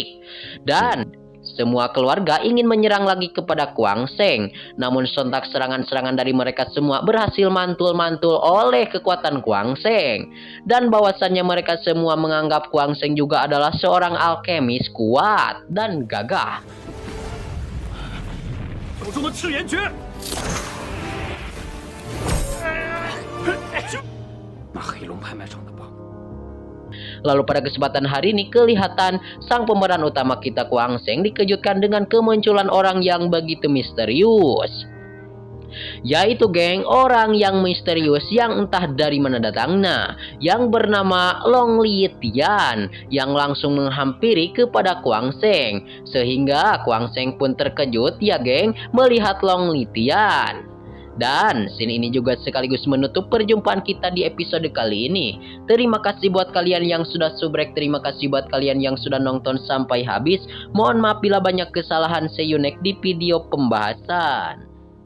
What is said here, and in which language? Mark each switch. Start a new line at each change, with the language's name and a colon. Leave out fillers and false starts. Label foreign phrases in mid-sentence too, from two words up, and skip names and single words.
Indonesian: Dan semua keluarga ingin menyerang lagi kepada Kuang Seng. Namun sontak serangan-serangan dari mereka semua berhasil mantul-mantul oleh kekuatan Kuang Seng. Dan bahwasannya mereka semua menganggap Kuang Seng juga adalah seorang alkemis kuat dan gagah.
Chinese: 手中的赤炎诀，那黑龙拍卖场的宝。
Indonesian: Lalu pada kesempatan hari ini kelihatan sang pemeran utama kita Kuang Seng dikejutkan dengan kemunculan orang yang begitu misterius. Yaitu geng orang yang misterius yang entah dari mana datangnya, yang bernama Long Li Tian, yang langsung menghampiri kepada Kuang Seng. Sehingga Kuang Seng pun terkejut ya geng melihat Long Li Tian. Dan scene ini juga sekaligus menutup perjumpaan kita di episode kali ini. Terima kasih buat kalian yang sudah subrek. Terima kasih buat kalian yang sudah nonton sampai habis. Mohon maaf bila banyak kesalahan.
English: See you next
Indonesian: di video pembahasan.